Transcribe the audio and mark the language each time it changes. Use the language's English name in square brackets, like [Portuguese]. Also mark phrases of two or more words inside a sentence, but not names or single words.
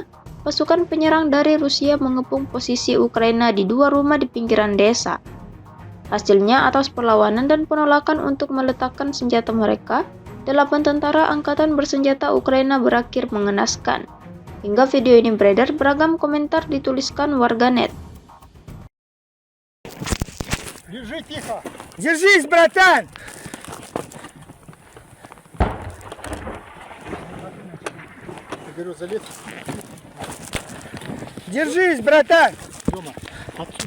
[Indonesian] Pasukan penyerang dari Rusia mengepung posisi Ukraina di 2 rumah di pinggiran desa. Hasilnya atas perlawanan dan penolakan untuk meletakkan senjata mereka, 8 tentara angkatan bersenjata Ukraina berakhir mengenaskan. Hingga video ini beredar, beragam komentar dituliskan warganet. [Russian] Держи тихо! Держись, братан! беру залез. Держись, братан! Дома. Отсюда.